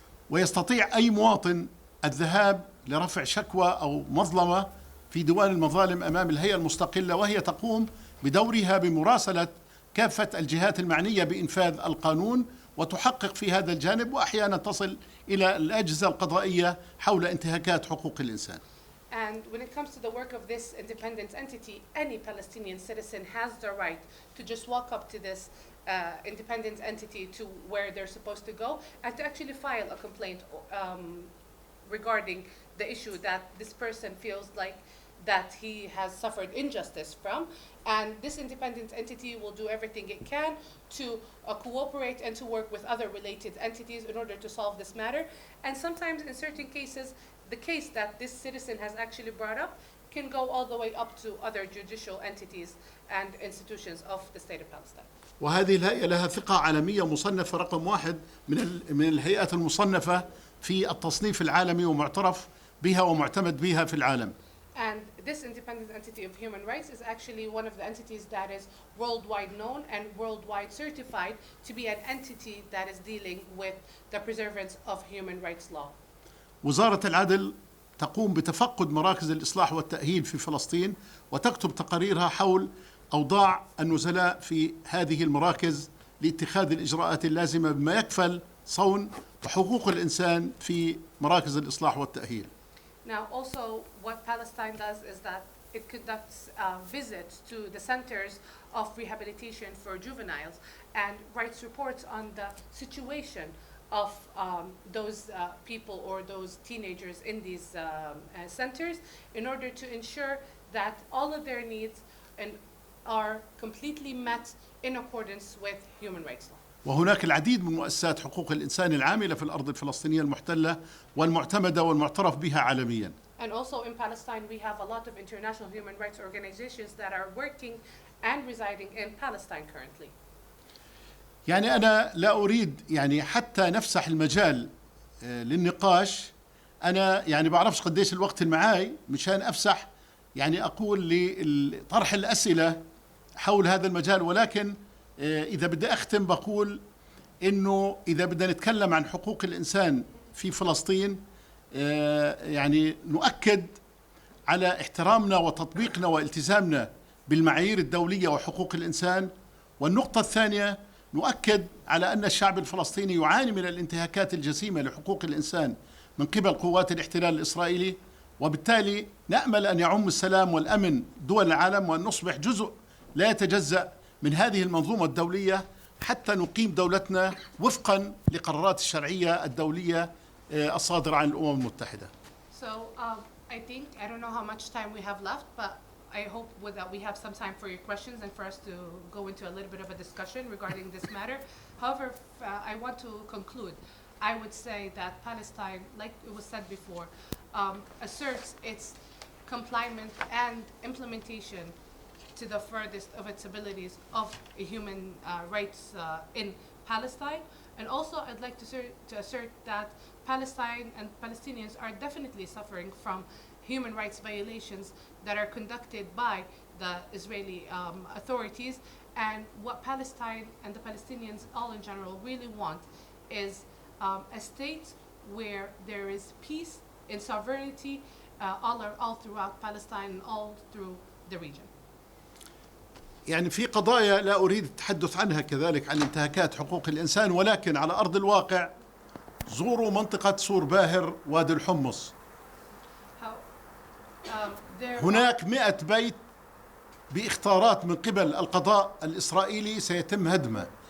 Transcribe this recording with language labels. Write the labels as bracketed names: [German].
[Arabic] ويستطيع أي مواطن الذهاب لرفع شكوى أو مظلمة في ديوان المظالم أمام الهيئة المستقلة، وهي تقوم بدورها بمراسلة كافة الجهات المعنية بإنفاذ القانون وتحقق في هذا الجانب، وأحيانا تصل إلى الأجهزة القضائية حول انتهاكات حقوق الإنسان. [English] And when it comes to the work of this independent entity, any Palestinian citizen has the right to just walk up to this independent entity to where they're supposed to go and to actually file a complaint regarding the issue that this person feels like that he has suffered injustice from. And this independent entity will do everything it can to cooperate and to work with other related entities in order to solve this matter. And sometimes in certain cases, the case that this citizen has actually brought up can go all the way up to other judicial entities and institutions of the state of Palestine. [Arabic] وهذه الهيئة لها ثقة عالمية، مصنفة رقم 1 من الهيئات المصنفة في التصنيف العالمي ومعترف بها ومعتمد بها في العالم. [English] And this independent entity of human rights is actually one of the entities that is worldwide known and worldwide certified to be an entity that is dealing with the preservance of human rights law. [Arabic] وزارة العدل تقوم بتفقد مراكز الإصلاح والتأهيل في فلسطين وتكتب تقاريرها حول أوضاع النزلاء في هذه المراكز لاتخاذ الإجراءات اللازمة بما يكفل صون حقوق الإنسان في مراكز الإصلاح والتأهيل. [English] Now also what Palestine does is that it conducts visits to the centers of rehabilitation for juveniles and writes reports on the situation of those people or those teenagers in these centers in order to ensure that all of their needs are completely met in accordance with human rights law. [Arabic] وهناك العديد من مؤسسات حقوق الإنسان العاملة في الأرض الفلسطينية المحتلة والمعتمدة والمعترف بها عالميا. [English] And also in Palestine we have a lot of international human rights organizations that are working and residing in Palestine currently. [Arabic] يعني أنا لا أريد يعني حتى نفسح المجال للنقاش. أنا يعني بعرفش قديش الوقت المعاي مشان أفسح يعني أقول لطرح الأسئلة حول هذا المجال، ولكن إذا بدي أختم بقول إنه إذا بدنا نتكلم عن حقوق الإنسان في فلسطين يعني نؤكد على احترامنا وتطبيقنا والتزامنا بالمعايير الدولية وحقوق الإنسان. والنقطة الثانية نؤكد على أن الشعب الفلسطيني يعاني من الانتهاكات الجسيمة لحقوق الإنسان من قبل قوات الاحتلال الإسرائيلي، وبالتالي نأمل أن يعم السلام والأمن دول العالم وأن نصبح جزء لا يتجزأ من هذه المنظومة الدولية حتى نقيم دولتنا وفقا لقرارات الشرعية الدولية الصادرة عن الأمم المتحدة. [English] So I think I don't know how much time we have left, but I hope that we have some time for your questions and for us to go into a little bit of a discussion regarding this matter. However, I want to conclude. I would say that Palestine, like it was said before, asserts its compliance and implementation to the furthest of its abilities of human rights in Palestine. And also I'd like to assert that Palestine and Palestinians are definitely suffering from human rights violations that are conducted by the Israeli authorities. And what Palestine and the Palestinians all in general really want is a state where there is peace and sovereignty all throughout Palestine and all through the region. [Arabic] يعني في قضايا لا أريد التحدث عنها كذلك عن انتهاكات حقوق الإنسان، ولكن على أرض الواقع زوروا منطقة سور باهر وادي الحمص. هناك 100 بيت باختارات من قبل القضاء الإسرائيلي سيتم هدمه.